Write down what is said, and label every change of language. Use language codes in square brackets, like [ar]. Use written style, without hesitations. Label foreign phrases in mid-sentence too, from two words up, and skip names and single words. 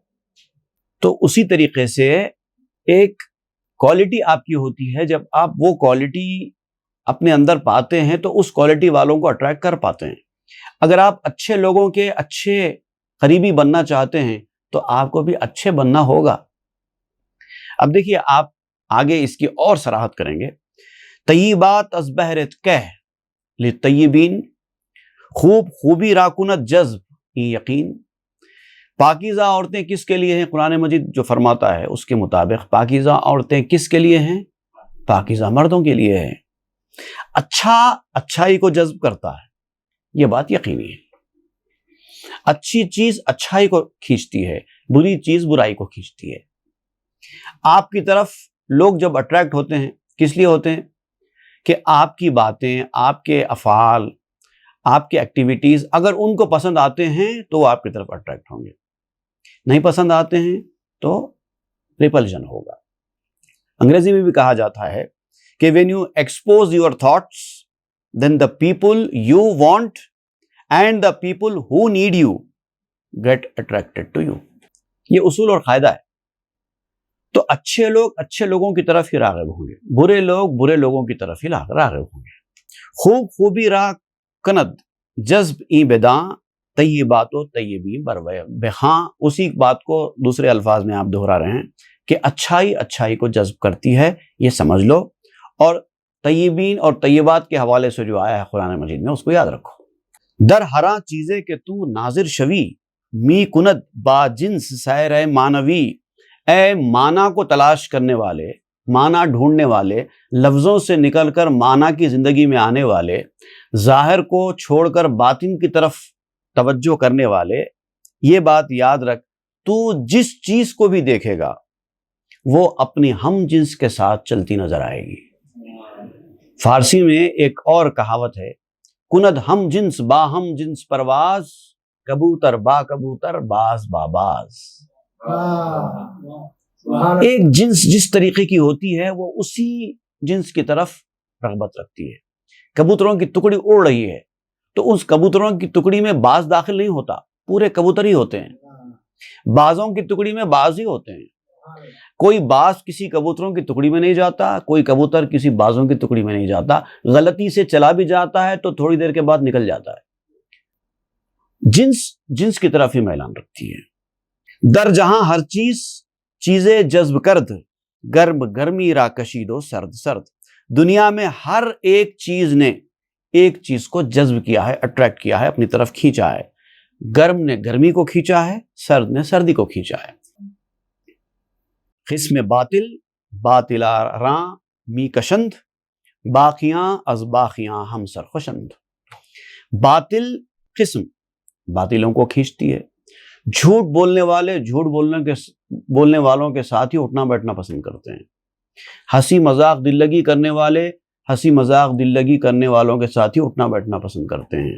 [ur] تو اسی طریقے سے ایک کوالٹی آپ کی ہوتی ہے، جب آپ وہ کوالٹی اپنے اندر پاتے ہیں تو اس کوالٹی والوں کو اٹریکٹ کر پاتے ہیں۔ اگر آپ اچھے لوگوں کے اچھے قریبی بننا چاہتے ہیں تو آپ کو بھی اچھے بننا ہوگا۔ اب دیکھیے آپ آگے اس کی اور صراحت کریں گے۔ [fa] طیبات از بہرت کہہ لطیبین، خوب خوبی راکنت جذب یقین، [ur] پاکیزہ عورتیں کس کے لیے ہیں؟ قرآن مجید جو فرماتا ہے اس کے مطابق پاکیزہ عورتیں کس کے لیے ہیں؟ پاکیزہ مردوں کے لیے ہیں۔ اچھا اچھائی کو جذب کرتا ہے، یہ بات یقینی ہے۔ اچھی چیز اچھائی کو کھینچتی ہے، بری چیز برائی کو کھینچتی ہے۔ آپ کی طرف لوگ جب اٹریکٹ ہوتے ہیں کس لیے ہوتے ہیں؟ کہ آپ کی باتیں، آپ کے افعال، آپ کے ایکٹیویٹیز اگر ان کو پسند آتے ہیں تو وہ آپ کی طرف اٹریکٹ ہوں گے، نہیں پسند آتے ہیں تو ریپلژن ہوگا۔ انگریزی میں بھی کہا جاتا ہے کہ [en] when you expose your thoughts then the people you want and the people who need you get attracted to you۔ [ur] یہ اصول اور قاعدہ ہے۔ تو اچھے لوگ اچھے لوگوں کی طرف ہی راغب ہوں گے، برے لوگ برے لوگوں کی طرف ہی راغب ہوں گے۔ [fa] خوب خوبی را کند جذب ای بداں طیبات و طیبین بروے بخاں، [ur] اسی بات کو دوسرے الفاظ میں آپ دہرا رہے ہیں کہ اچھائی اچھائی کو جذب کرتی ہے، یہ سمجھ لو، اور طیبین اور طیبات کے حوالے سے جو آیا ہے قرآن مجید میں اس کو یاد رکھو۔ [fa] در ہراں چیزیں کہ تو ناظر شوی می کند با جنس سیر مانوی، [ur] اے مانا کو تلاش کرنے والے، مانا ڈھونڈنے والے، لفظوں سے نکل کر مانا کی زندگی میں آنے والے، ظاہر کو چھوڑ کر باطن کی طرف توجہ کرنے والے، یہ بات یاد رکھ، تو جس چیز کو بھی دیکھے گا وہ اپنی ہم جنس کے ساتھ چلتی نظر آئے گی۔ فارسی میں ایک اور کہاوت ہے، [fa] کند ہم جنس با ہم جنس پرواز، کبوتر با کبوتر باز با باز۔ [ur] ایک جنس جس طریقے کی ہوتی ہے وہ اسی جنس کی طرف رغبت رکھتی ہے۔ کبوتروں کی ٹکڑی اڑ رہی ہے تو اس کبوتروں کی ٹکڑی میں باز داخل نہیں ہوتا، پورے کبوتر ہی ہوتے ہیں۔ بازوں کی ٹکڑی میں باز ہی ہوتے ہیں. کوئی باز کسی کبوتروں کی ٹکڑی میں نہیں جاتا, کوئی کبوتر کسی بازوں کی ٹکڑی میں نہیں جاتا. غلطی سے چلا بھی جاتا ہے تو تھوڑی دیر کے بعد نکل جاتا ہے. جنس کی طرف ہی میلان رکھتی ہے. [fa] در جہاں ہر چیزیں جذب کرد, گرم گرمی را کشید و سرد سرد. [ur] دنیا میں ہر ایک چیز نے ایک چیز کو جذب کیا ہے, اٹریکٹ کیا ہے, اپنی طرف کھینچا ہے. گرم نے گرمی کو کھینچا ہے, سرد نے سردی کو کھینچا ہے. [fa] قسم باطلا راں می کشند, باقیاں از باقیاں ہم سر خوشند. [ur] باطل قسم باطلوں کو کھینچتی ہے. جھوٹ بولنے والے جھوٹ بولنے والوں کے ساتھ ہی اٹھنا بیٹھنا پسند کرتے ہیں. ہنسی مذاق دل لگی کرنے والے ہنسی مذاق دل لگی کرنے والوں کے ساتھ ہی اٹھنا بیٹھنا پسند کرتے ہیں.